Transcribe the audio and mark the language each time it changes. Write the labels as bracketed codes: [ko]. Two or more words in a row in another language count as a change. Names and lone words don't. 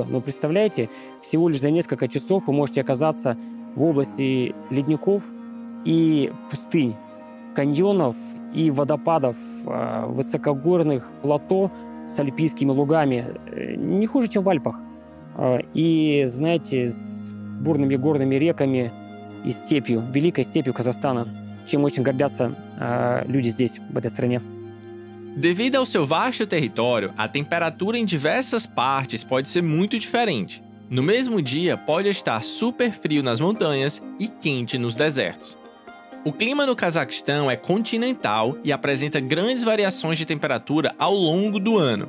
[ru] Но представляете, всего лишь за несколько часов вы можете оказаться в области ледников и пустынь, каньонов и водопадов высокогорных плато с альпийскими лугами не хуже, чем в Альпах. И, знаете, с бурными горными реками и степью, великой степью Казахстана, чем очень гордятся люди здесь, в этой стране. [pt] Devido ao seu vasto território, a temperatura em diversas partes pode ser muito diferente. No mesmo dia, pode estar super frio nas montanhas e quente nos desertos. O clima no Cazaquistão é continental e apresenta grandes variações de temperatura ao longo do ano.